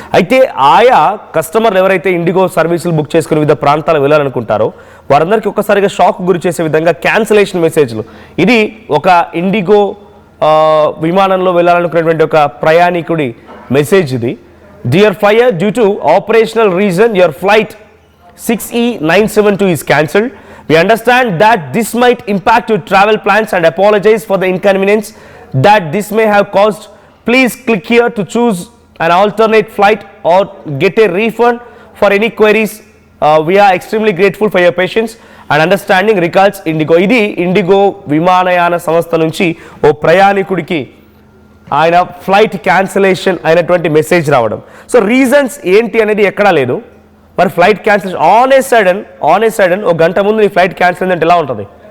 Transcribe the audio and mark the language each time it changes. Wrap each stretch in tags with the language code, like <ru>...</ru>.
<te>అయితే ఆయా కస్టమర్లు ఎవరైతే ఇండిగో సర్వీసులు బుక్ చేసుకుని వివిధ ప్రాంతాలకు వెళ్ళాలనుకుంటారో వారందరికీ ఒక్కసారిగా షాక్ గురి చేసే విధంగా క్యాన్సిలేషన్ మెసేజ్లు. ఇది ఒక ఇండిగో విమానంలో వెళ్ళాలనుకున్నటువంటి ఒక ప్రయాణికుడి మెసేజ్ ఇది.</te> <en>Dear flyer, due to operational reason your flight 6E972 is cancelled. We understand that this might impact your travel plans and apologize for the inconvenience that this may have caused. Please click here to choose an alternate flight or get a refund. For any queries, we are extremely grateful for your patience and understanding. Regards, Indigo.</en> <te>ఇది IndiGo విమానయాన సంస్థ నుంచి ఓ ప్రయాణికుడికి ఆయన flight cancellation అయినటువంటి message రావడం. So reasons ఏంటి అనేది ఎక్కడా లేదు. మరి flight cancellation</te> <en>on a sudden</en> <te>ఒక గంట ముందు నీ ఫ్లైట్ క్యాన్సిల్ అయిందంటే ఎలా ఉంటుంది?</te>